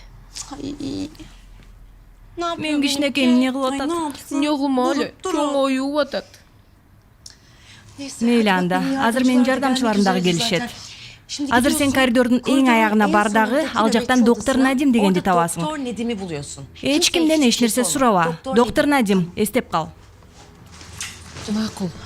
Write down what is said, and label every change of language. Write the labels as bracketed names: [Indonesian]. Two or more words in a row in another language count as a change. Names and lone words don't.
[Kyrgyz] Мен кичинекей эмне кылып атат? Не кылмалы, чоң оюп атат. Мейли анда. Азыр менин жардамчыларым дагы келишет. Азыр сен коридордун эң аягына бар дагы, ал жактан доктор Надим дегенди табасың. [Turkish] Doktor Nedim'i buluyorsun. [Kyrgyz] Эч кимден эч нерсе сураба. Доктор Надим, эстеп кал. Макул.